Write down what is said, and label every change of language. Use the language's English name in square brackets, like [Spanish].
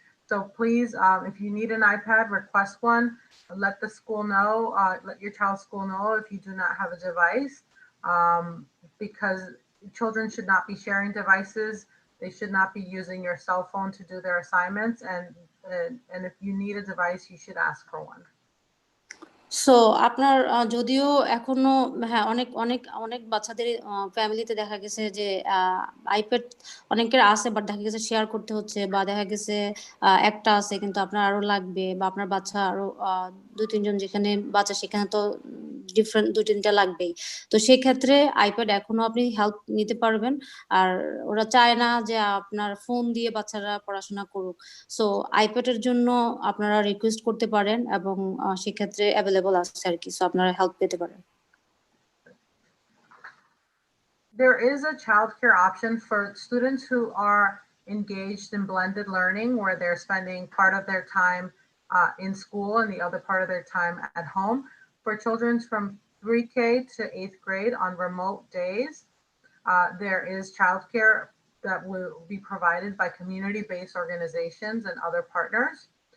[English] So please, if you need an iPad, request one. Let the school know, let your child's school know if you do not have a device, because children should not be sharing devices. They should not be using your cell phone to do their assignments. And if you need a device, you should ask for one. [Bangla] So আপনার যদিও এখনো হ্যাঁ অনেক অনেক অনেক বাচ্চাদের ফ্যামিলিতে দেখা গেছে যে আইপ্যাড অনেকের আছে, বাট দেখা গেছে শেয়ার করতে হচ্ছে, বা দেখা গেছে একটা আছে কিন্তু আপনার আরো লাগবে, বা আপনার বাচ্চা আরো 2-3 জন যেখানে বাচ্চা সেখানে তো ডিফারেন্ট 2-3টা লাগবেই। তো সেই ক্ষেত্রে আইপ্যাড এখনো আপনি হেল্প নিতে পারবেন। আর ওরা চায় না যে আপনার ফোন দিয়ে বাচ্চারা পড়াশোনা করুক। সো আইপ্যাডের জন্য আপনারা রিকোয়েস্ট করতে পারেন এবং সেক্ষেত্রে অ্যাভেলেবল আছে আর কি, সো আপনারা হেল্প পেতে পারেন। [English] There is a childcare option for students who are engaged in blended learning, where they're spending part of their time in school and the other part of their time at home. For children from 3K to 8th grade on remote days, there is childcare that will be provided by community-based organizations and other partners.